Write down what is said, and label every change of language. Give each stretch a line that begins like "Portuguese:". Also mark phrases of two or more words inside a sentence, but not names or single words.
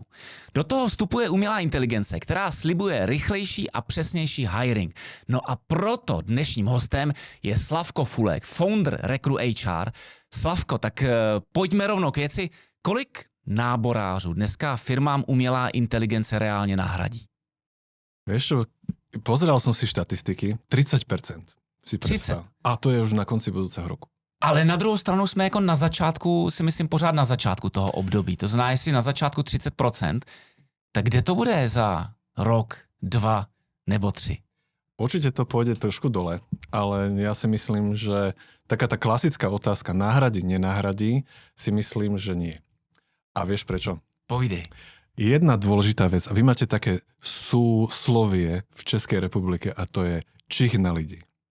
Czech: Do toho vstupuje umělá inteligence, která slibuje rychlejší a přesnější hiring. No a proto dnešním hostem je Slavko Fulek, founder Recru HR. Slavko, tak pojďme rovnou k věci. Kolik náborářů dneska firmám umělá inteligence reálne nahradí?
Slovak: Vieš čo, pozeral som si štatistiky, 30% si predstav. 30. A to je už na konci budúceho roku.
Czech: Ale na druhou stranu jsme jako na začátku, si myslím pořád na začátku toho období. To znamená, jestli na začátku 30%, tak kde to bude za rok, 2 nebo 3?
Slovak: Určite to pôjde trošku dole, ale ja si myslím, že taká tá klasická otázka nahradí, nenahradí, si myslím, že nie. A vieš prečo? Pojdej. Jedna dôležitá vec, a vy máte také súslovie v Českej republike, a to je
Czech: čich na lidi.